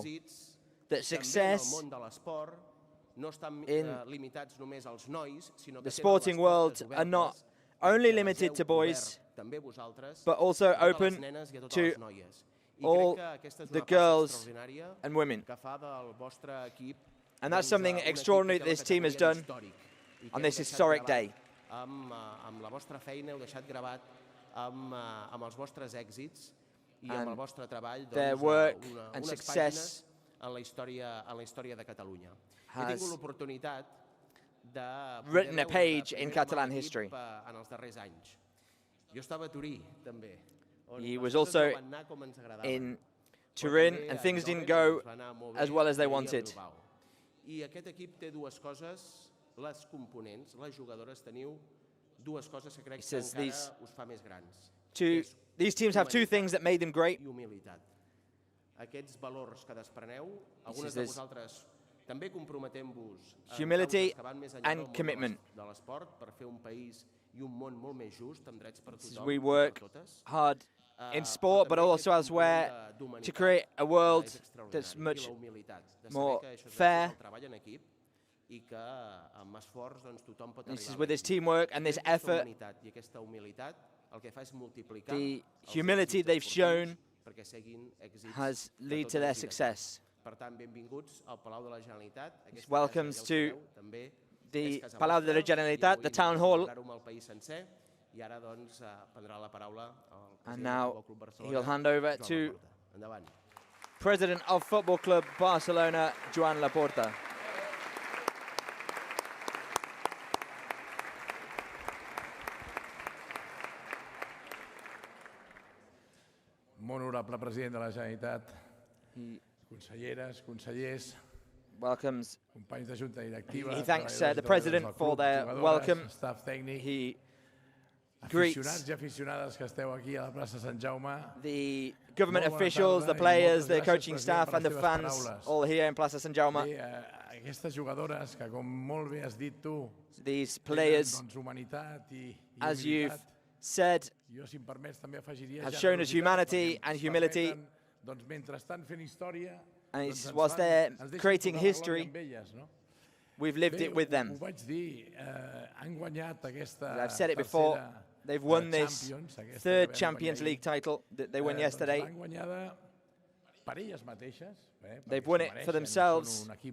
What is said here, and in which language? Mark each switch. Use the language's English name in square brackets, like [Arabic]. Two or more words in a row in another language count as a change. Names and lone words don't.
[English] That success in the sporting world are not only limited to boys, but also open to all the girls and women. And that's something extraordinary that this team has done on this historic day. [Catalan] Amb la vostra feina heu deixat gravat amb els vostres èxits i amb el vostre treball [English] their work and [Catalan] unes [English] success [Catalan] pàgines en la història de Catalunya. He tingut l'oportunitat de [English] written a page in Catalan history. [Catalan] En els darrers anys. Jo estava a Turí, també. [English] He was also in Turin, and things didn't go as well as they wanted. [Catalan] I aquest equip té dues coses, les components, les jugadores, teniu dues coses que crec que encara us fa més grans. [English] These teams have two things that made them great. [Catalan] I humilitat. Aquests valors que despreneu, algunes de vosaltres també comprometem-vos [English] humility [Catalan] que van més enllà [English] and commitment. [Catalan] de l'esport per fer un país i un món molt més just, amb drets per tothom. [English] We work hard in sport, but also elsewhere, to create a world that's much more fair. This is with this teamwork and this effort, the humility they've shown has led to their success. This welcomes to the Palau de la Generalitat, the town hall. And now he'll hand over to President of Football Club Barcelona, Joan Laporta. [Catalan] Molt honorable president de la Generalitat, conselleres, consellers, [English] welcomes. [Catalan] companys de junta directiva, [English] He thanks the president for their welcome. [Catalan] Staff tècnic, [English] He [Catalan] aficionats i aficionades que esteu aquí a la plaça Sant Jaume. [English] The government officials, the players, the coaching staff and the fans all here in Plaça Sant Jaume. [Catalan] Aquestes jugadores que, com molt bé has dit tu, [English] these players, [Catalan] humanitat i [English] as you've said, [Catalan] jo, si em permets, també afegiria [English] have shown us humanity and humility. [Catalan] Doncs mentrestant fent història, [English] and whilst they're creating history, we've lived it with them. I've said it before, they've won this third Champions League title that they won yesterday. They've won it for themselves.